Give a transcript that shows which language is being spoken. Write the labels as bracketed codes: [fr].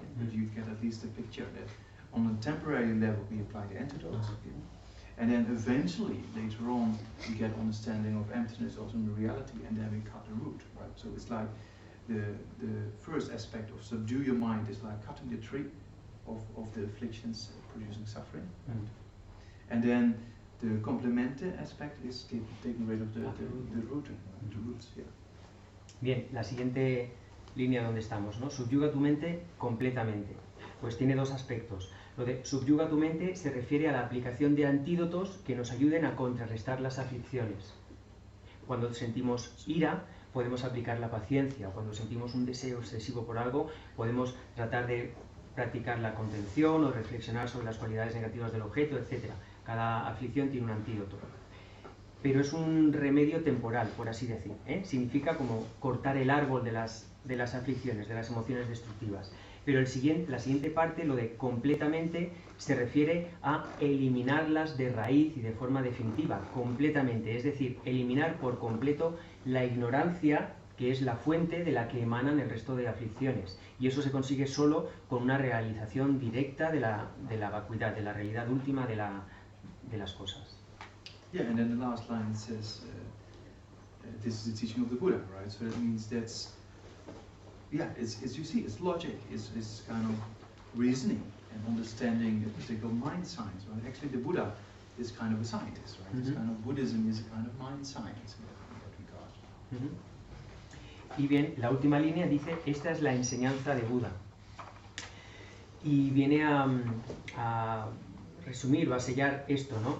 [en] But you get at least a picture that on a temporary level we apply the antidotes, and then eventually later on we get understanding of emptiness also in the reality, and then we cut the root, right? So it's like the first aspect of subdue your mind is like cutting the tree of the afflictions producing suffering, and then the complemente aspect is taking rid of the rooting, the roots. Yeah. [es] Bien, la siguiente línea donde estamos, ¿no? Subyuga tu mente completamente. Pues tiene dos aspectos. Lo de subyuga tu mente se refiere a la aplicación de antídotos que nos ayuden a contrarrestar las aflicciones. Cuando sentimos ira, podemos aplicar la paciencia. Cuando sentimos un deseo excesivo por algo, podemos tratar de practicar la contención o reflexionar sobre las cualidades negativas del objeto, etc. Cada aflicción tiene un antídoto. Pero es un remedio temporal, por así decir, ¿eh? Significa como cortar el árbol de las aflicciones, de las emociones destructivas. Pero la siguiente parte, lo de completamente, se refiere a eliminarlas de raíz y de forma definitiva, completamente. Es decir, eliminar por completo la ignorancia, que es la fuente de la que emanan el resto de aflicciones. Y eso se consigue solo con una realización directa de la vacuidad, de la realidad última de las cosas. [en] Yeah, and then the last line says, this is the teaching of the Buddha, right? So that means that's, yeah, it's you see, it's logic, it's kind of reasoning and understanding the particular mind science, right? Actually, the Buddha is kind of a scientist, right? It's kind of Buddhism is a kind of mind science in that regard. [es] Y bien, la última línea dice, esta es la enseñanza de Buda. Y viene a resumir o a sellar esto, ¿no?